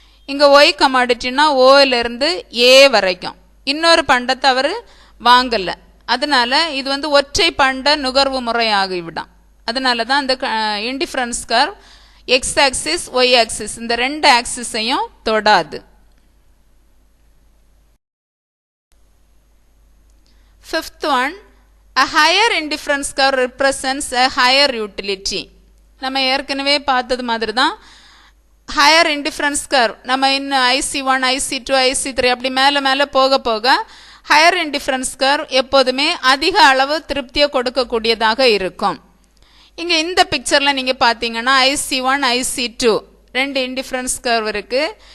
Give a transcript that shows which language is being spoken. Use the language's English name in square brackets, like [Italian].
[Tamil] இங்கே ஒய் கமாடிட்டின்னா ஓயிலிருந்து ஏ வரைக்கும். இன்னொரு பண்டத்தை அவர் வாங்கலை. அதனால இது ஒற்றை பண்ட நுகர்வு முறை ஆகிவிடும். அதனால தான் அந்த indifference curve X axis Y axis இந்த 2 ஆக்சிஸையும் தொடாது. [English] 5th one, a higher indifference curve represents a higher utility. [Tamil] நம்ம ஏற்கனவே பார்த்தது மாதிரி தான் ஹையர் இண்டிஃபரன்ஸ் கர்வ் நம்ம இன்னும் IC1 IC2 IC3 அப்படி மேலே மேலே போக போக ஹையர் இண்டிஃபரன்ஸ் கர்வ் எப்போதுமே அதிக அளவு திருப்தியை கொடுக்கக்கூடியதாக இருக்கும். இங்கே இந்த பிக்சரில் நீங்கள் பார்த்தீங்கன்னா IC1 IC2 2 இண்டிஃபரன்ஸ் கர்வ் இருக்குது.